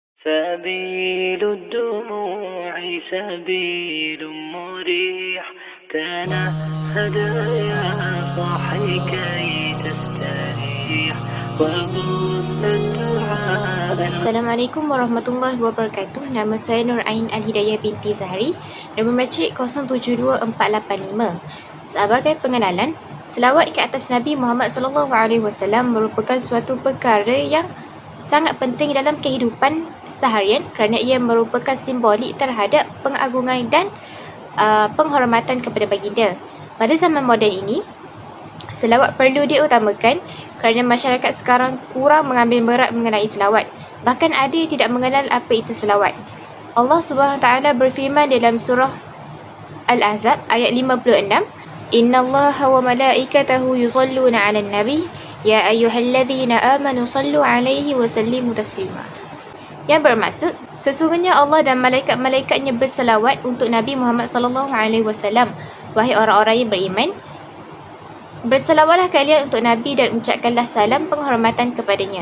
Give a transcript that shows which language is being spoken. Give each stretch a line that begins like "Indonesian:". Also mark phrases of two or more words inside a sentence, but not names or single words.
Arabic: سبيل الدموع سبيل مريح تنهد يا صاحي كي تستريح وبث الدعاء. السلام عليكم ورحمة الله وبركاته.
Malay: Nama saya Nur Ain Al-Hidayah binti Zahri. Nombor matrik 072485. Sebagai pengenalan, selawat ke atas Nabi Muhammad SAW merupakan suatu perkara yang sangat penting dalam kehidupan seharian kerana ia merupakan simbolik terhadap pengagungan dan penghormatan kepada baginda. Pada zaman moden ini, selawat perlu diutamakan kerana masyarakat sekarang kurang mengambil berat mengenai selawat. Bahkan ada yang tidak mengenal apa itu selawat. Allah SWT berfirman dalam surah Al-Ahzab ayat 56,
Arabic: إن الله وملائكته يصلون على النبي يا أيها الذين آمنوا صلوا عليه وسلموا تسليما.
Malay: Yang bermaksud, sesungguhnya Allah dan malaikat-malaikatnya berselawat untuk Nabi Muhammad SAW. Wahai orang-orang yang beriman, berselawatlah kalian untuk Nabi dan ucapkanlah salam penghormatan kepadanya.